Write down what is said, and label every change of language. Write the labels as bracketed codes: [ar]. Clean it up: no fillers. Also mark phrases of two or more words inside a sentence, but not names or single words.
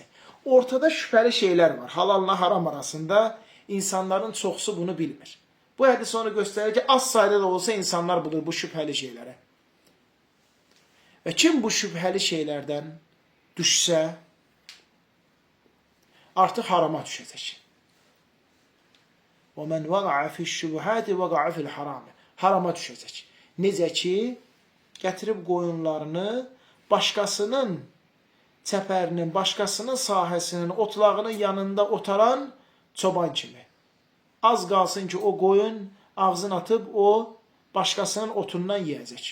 [az] Ortada şübhəli şeylər var. Halalla haram arasında insanların çoxsu bunu bilmir. Bu hədis onu göstərir ki, az sayda da olsa insanlar bulur bu şübhəli şeylərə. Və kim bu şübhəli şeylərdən düşsə, artıq harama düşəcək. [ar] وَمَنْ وَقَعَ فِي الشُّبُهَاتِ وَقَعَ فِي الْحَرَامِ. [az] Harama düşəcək. Necə ki, gətirib qoyunlarını başqasının çəpərinin, başqasının sahəsinin, otlağının yanında otaran çoban kimi. Az qalsın ki, o qoyun ağzını atıb, o başqasının otundan yiyəcək.